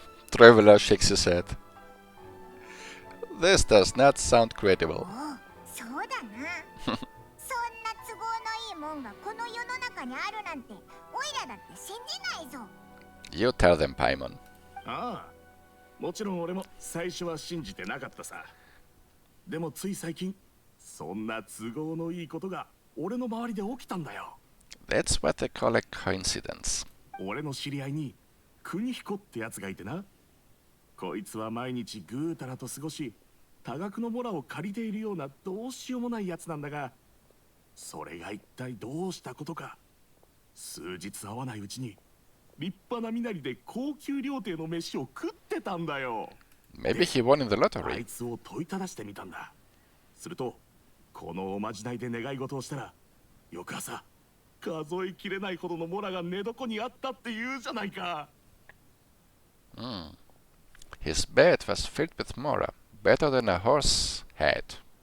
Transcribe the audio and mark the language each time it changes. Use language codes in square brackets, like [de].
[en] Traveler shakes his head. This does not sound credible. [ja] おう、そうだな。そんな都合のいいもんがこの世の中にあるなんて、オイラだって信じないぞ。 [en] You tell them, Paimon. [ja] ああ、もちろん俺も最初は信じてなかったさ。でもつい最近、そんな都合のいいことが俺の周りで起きたんだよ。 [en] That's what they call a coincidence. [ja] 俺の知り合いに邦彦ってやつがいてな。こいつは毎日ぐうたらと過ごし、多額のモラを借りているようなどうしようもないやつなんだが、それが一体どうしたことか。数日会わないうちに立派な身なりで高級料亭の飯を食ってたんだよ。 [en] Maybe he won in the [ja] あ [en] lottery. [ja] いつを問いただしてみたんだ。するとこのおまじないで願い事をしたら、翌朝数えきれないほどのモラが寝床にあったって言うじゃないか。 [en] His bed was filled with mora, better than a horse had.